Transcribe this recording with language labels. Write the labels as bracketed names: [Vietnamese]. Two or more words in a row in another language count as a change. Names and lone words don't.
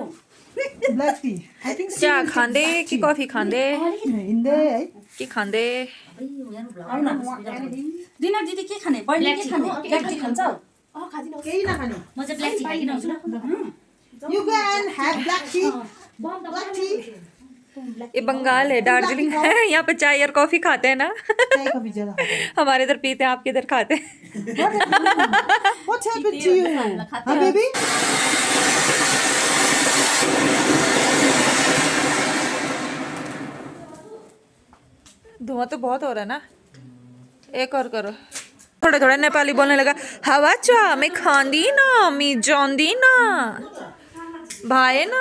[English] black tea I think [Nepali] चाह खांदे कि कॉफी खांदे हिँड्दै है कि खांदे? दिना दिदी के खाने? बहिनी के खाने? [English] black tea [Nepali] खान्छ? केही नखाने म चाहिँ [English] black tea [Nepali] खाइदिन आउँछु ल। [English] you go and have black tea black tea [Hindi] ये बंगाल है, दार्जिलिंग है, यहाँ पे चाय और कॉफी खाते हैं ना। चाय कॉफी ज्यादा खाते हैं हमारे इधर पीते हैं, आपके इधर खाते हैं। [English] What happened to you? [Hindi] हाँ बेबी धुआं तो बहुत हो रहा है ना। एक और करो। थोड़े थोड़े नेपाली बोलने लगा। हवा चा मैं खांदी ना, मैं जानदी ना, भाई ना।